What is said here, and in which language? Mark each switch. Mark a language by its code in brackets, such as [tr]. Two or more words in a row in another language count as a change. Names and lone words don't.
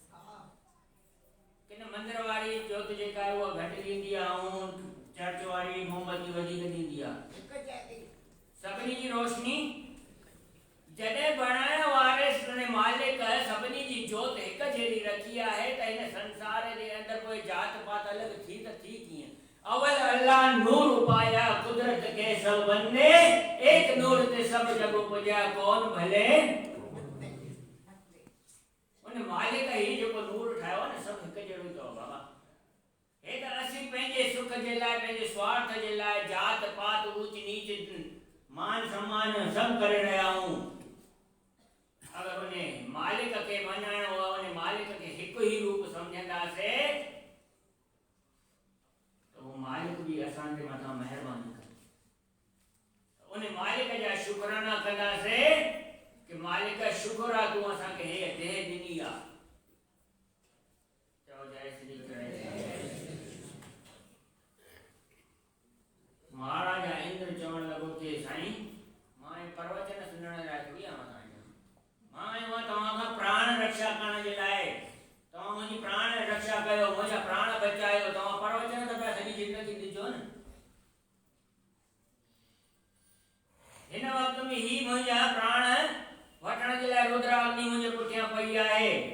[sd] किन मंदिर वारी जोत जेका आहे उहा घटि ॾींदी आहे ऐं चर्च वारी मोमबत्ती वधीक ॾींदी आहे। सभिनी जी रोशनी जॾहिं बणाइण वारे मालिक सभिनी जी जोत हिक जहिड़ी रखी आहे त हिन संसार जे अंदरि कोई जात पात अलॻि थी त थी कीअं? [pa] ਅਵਲ ਅੱਲਾਹ ਨੂਰ ਉਪਾਇਆ ਕੁਦਰਤ ਕੇ ਸਭ ਬੰਦੇ, ਏਕ ਨੂਰ ਤੇ ਸਭ ਜਗ ਉਪਜਿਆ ਕੌਨ ਭਲੇ। [sd] उन मालिक ही जेको नूर ठाहियो न सभु हिक जहिड़ो ई अथव बाबा। हे त असीं पंहिंजे सुख जे लाइ, पंहिंजे स्वार्थ जे लाइ जात पात ऊच नीच मान सम्मान सभु करे रहिया आहियूं। अगर उन्हें मालिक के मञण हो, उन्हें मालिक के हिकु ही रूप समझंदासे [hi] तो वो मालिक भी [sd] असांजे मथां महिरबानी करे। उन्हें मालिक जा शुकराना कंदासे कि मालिक शुक्र आहे तूं असांखे हे देह ॾिनी आहे। चओ जय श्री कृष्ण। महाराजा इंद्र चवण लॻो कि साईं मां प्रवचन सुनण लाइ थोरी आहियां। मां आयो आहियां तव्हां खां प्राण रक्षा करण जे लाइ। तव्हां मुंहिंजी प्राण रक्षा कयो, मुंहिंजा प्राण बचायो। तव्हां प्रवचन त पिया सॼी ज़िंदगी ॾिजो न। हिन वक़्त में ही मुंहिंजा प्राण वठण जे लाइ रुद्राग्नि मुंहिंजे पुठियां पई आहे।